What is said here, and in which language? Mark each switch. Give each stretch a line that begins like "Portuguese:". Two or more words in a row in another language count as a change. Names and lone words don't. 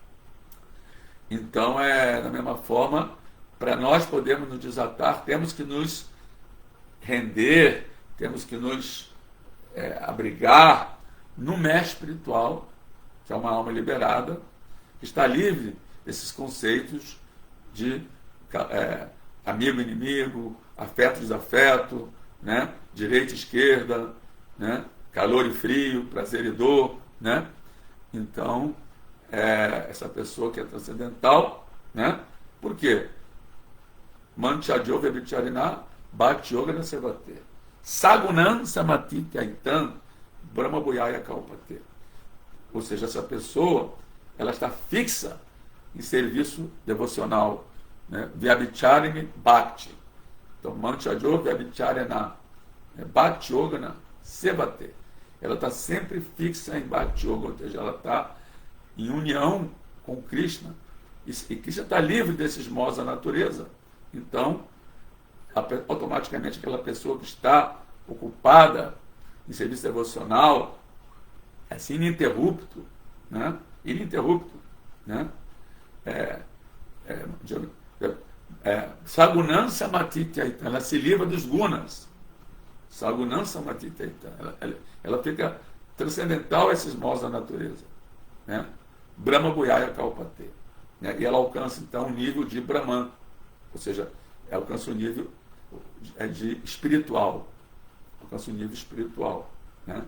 Portuguese: Então, da mesma forma, para nós podermos nos desatar, temos que nos render, temos que nos abrigar no mestre espiritual, que é uma alma liberada, que está livre desses conceitos de amigo e inimigo, afeto e desafeto, né? Direita e esquerda, né? Calor e frio, prazer e dor, né? Então, essa pessoa que é transcendental, né? Por quê?
Sanskrit: Manchadjova Vicharina Bhakti Yoga Nasevate Sagunan Samati Kaitan Brahma Buyaya Kalpate.
Portuguese: Ou seja, essa pessoa, ela está fixa em serviço devocional, né?
Sanskrit: Vyabhicharini Bhakti.
Portuguese: Então,
Sanskrit: Manchadjova Vyabhicharina Bhakti Yoga Sevate.
Portuguese: Ela está sempre fixa em
Sanskrit: Bhakti Yoga,
Portuguese: ou seja, ela está em união com Krishna. E Krishna está livre desses modos da natureza. Então, automaticamente aquela pessoa que está ocupada em serviço devocional, assim, ininterrupto, né? Ininterrupto, né?
Sanskrit: Sagunan Samatityaita,
Portuguese: ela se livra dos gunas.
Sanskrit: Sagunan Samatityaita,
Portuguese: ela fica transcendental a esses modos da natureza, né?
Sanskrit: Brahma Buyaya Kalpate,
Portuguese: né? E ela alcança então o nível de Brahman, ou seja, ela alcança o nível de espiritual, alcança o nível espiritual, né?